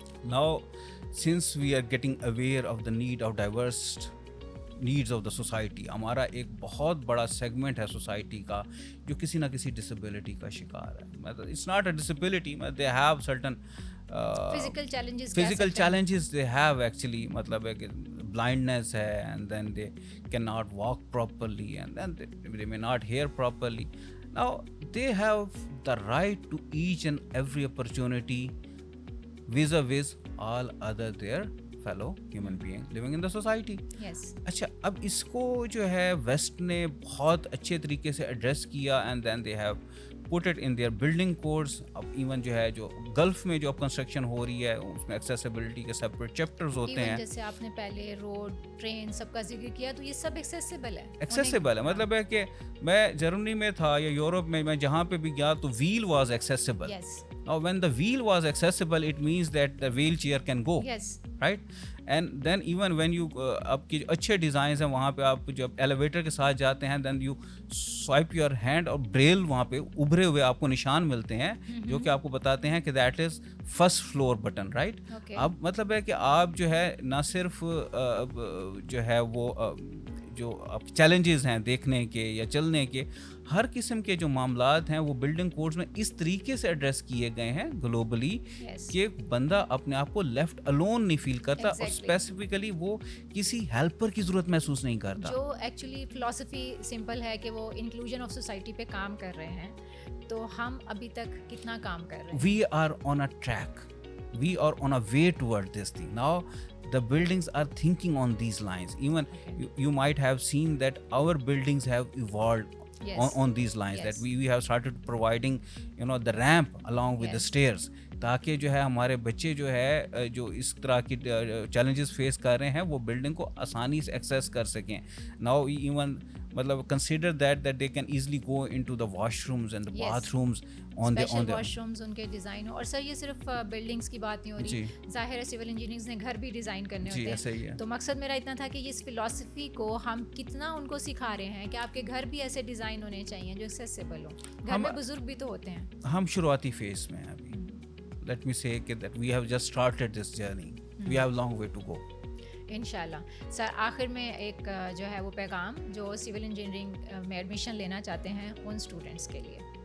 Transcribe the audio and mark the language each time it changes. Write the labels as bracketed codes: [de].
[en] now since we are getting aware of the need of diverse needs of the society, [ur] ہمارا ایک بہت بڑا segment ہے society کا جو کسی نہ کسی ڈسیبلٹی کا شکار ہے. [en] مطلب it's not a disability, they have certain physical challenges they have actually. [ur] matlab hai ki blindness hai, [en] and then they cannot walk properly, and then they may not hear properly, Now they have the right to each and every opportunity vis-a-vis all other their fellow human being living in the society. yes. [ur] اچھا اب اس کو جو ہے waste نے بہت اچھے طریقے سے ایڈریس کیا [en] And then they have put it in their building codes. [ur] اب ایون جو ہے جو گلف میں جو اب کنسٹرکشن ہو رہی ہے اس میں ایکسیسیبلٹی کے سیپریٹ چیپٹرز ہوتے ہیں. جیسے آپ نے پہلے روڈ ٹرین سب کا ذکر کیا تو یہ سب ایکسیسیبل ہے. ایکسیسیبل ہے مطلب ہے کہ میں جرمنی میں تھا یا یورپ میں جہاں پہ بھی گیا تو [en] Wheel was accessible. Now when the wheel was accessible it means that the wheelchair can go. Yes. Right? And then even when you [ur] آپ کی اچھے ڈیزائنس ہیں وہاں پہ آپ جب ایلیویٹر کے ساتھ جاتے ہیں [en] then you swipe your hand [ur] اور بریل وہاں پہ ابھرے ہوئے آپ کو نشان ملتے ہیں جو کہ آپ کو بتاتے ہیں کہ [en] that is first floor button. Right? [ur] اب مطلب ہے کہ آپ جو ہے نہ صرف جو ہے وہ جو آپ چیلنجز ہیں دیکھنے کے یا چلنے کے ہر قسم کے جو معاملات ہیں وہ بلڈنگ کوڈز میں اس طریقے سے ایڈریس کیے گئے ہیں گلوبلی کہ بندہ اپنے آپ کو لیفٹ الون نہیں فیل کرتا اور اسپیسیفکلی وہ کسی ہیلپر کی ضرورت محسوس نہیں کرتا. جو ایکچولی فلاسفی سمپل ہے کہ وہ انکلوژن آف سوسائٹی پہ کام کر رہے ہیں تو ہم ابھی تک کتنا کام کر رہے ہیں. [en] We are on a track, we are on a way toward this thing. Now the buildings are thinking on these lines. Even you might have seen that our buildings have evolved on these lines. That we have started providing the ramp along with the stairs [ur] تاکہ جو ہے ہمارے بچے جو ہے جو اس طرح کی چیلنجز فیس کر رہے ہیں وہ بلڈنگ کو آسانی سے ایکسیس کر سکیں. [en] now even مطلب consider that they can easily go into the washrooms and the bathrooms on the [ur] washrooms ان کے ڈیزائن ہو. اور سر یہ صرف بلڈنگس کی بات نہیں ہو رہی, ظاہر ہے سول انجینئرز نے گھر بھی ڈیزائن کرنے ہوتے ہیں. تو مقصد میرا اتنا تھا کہ اس فلاسفی کو ہم کتنا ان کو سکھا رہے ہیں کہ آپ کے گھر بھی ایسے ڈیزائن ہونے چاہیے جو ایکسیسیبل ہوں. گھر میں بزرگ بھی تو ہوتے ہیں. ہم شروعاتی فیز میں ہیں ابھی. [en] Let me say that we have just started this journey. We have a long way to go. [ur] انشاءاللہ. سر آخر میں ایک جو ہے وہ پیغام جو سول انجینئرنگ میں ایڈمیشن لینا چاہتے ہیں ان اسٹوڈنٹس کے لیے.